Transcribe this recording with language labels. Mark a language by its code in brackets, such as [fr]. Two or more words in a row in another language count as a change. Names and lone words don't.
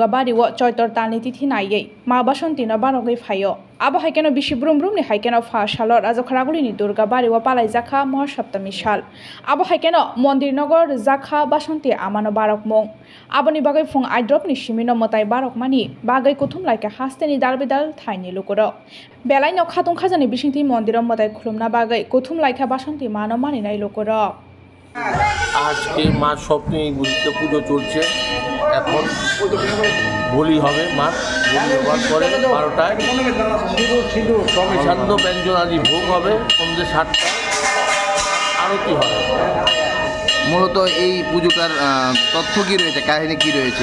[brx] बारियाव चैतर तालनि तिथि नायै मा बसन्तिनो बारगै फायो आबो हाइकेनाव बिशि बुरुम बुरुमनि हाइकेनाव फासल राजखारागुरिनि दुर्गा बारियाव पालायजाखा महासप्तमी साल आबो हाइकेनाव मन्दिर नगर जाखा बसन्ते आमानो बारक मं आबोनि बागै फुं आइद्रपनि सिमिनो मताय बारकमानि बागै कुथुम लाइके हास्तेनि दालबिदाल थाइनि लुकुरो बेलाइनो खातुं खाजानि बिसिंथि मन्दिराव मताय खुलुमना बागै कुथुम लाइके बसन्ति मानो मानिनाय लुकुरो [bn] আজকে মা সপ্তমী বুঝতে পুজো চলছে এখন বলি হবে মা বলি হওয়ার পরে 12টায় সান্ধ্য ব্যঞ্জন আদি ভোগ হবে সন্ধ্যে 7টায় আরতি হবে। মূলত এই পুজোটার তথ্য কি রয়েছে, কাহিনী কি রয়েছে?